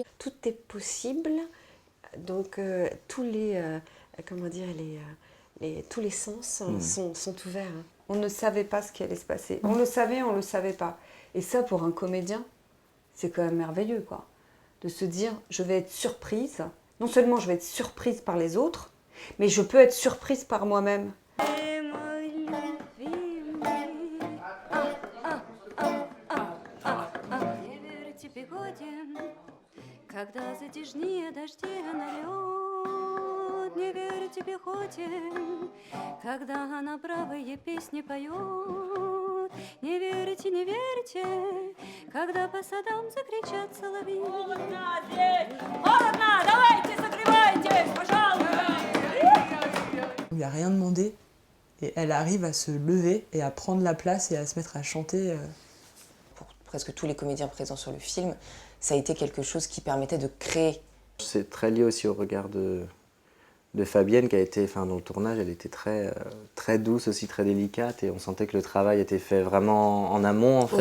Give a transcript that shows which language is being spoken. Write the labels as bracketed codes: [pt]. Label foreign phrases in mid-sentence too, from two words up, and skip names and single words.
[fr] Tout est possible, donc tous les, tous les sens sont ouverts. On ne savait pas ce qui allait se passer. On le savait, on ne le savait pas. Et ça, pour un comédien, c'est quand même merveilleux, quoi. De se dire, je vais être surprise. Non seulement je vais être surprise par les autres, mais je peux être surprise par moi-même. [ru] Когда затяжнее дожди налет, не верьте пехоте, когда она бравые песни поет. Не верьте, не верьте, когда по садам закричат соловьи. Холодно здесь! Холодно! Давайте, согревайтесь, пожалуйста! [fr] Il n'y a rien demandé et elle arrive à se lever et à prendre la place et à se mettre à chanter. Pour presque tous les comédiens présents sur le film, ça a été quelque chose qui permettait de créer. C'est très lié aussi au regard de Fabienne qui a été, dans le tournage, elle était très, très douce aussi, très délicate et on sentait que le travail était fait vraiment en amont en fait.